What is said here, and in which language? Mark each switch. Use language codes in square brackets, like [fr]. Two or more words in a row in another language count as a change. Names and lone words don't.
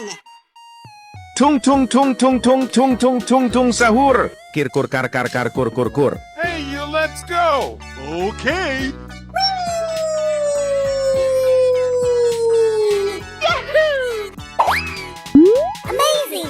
[en] Tung tung tung tung tung tung tung tung tung sahur. Kirkur kar kar kar kur kur kur. Hey, you, let's go! Okay. Amazing!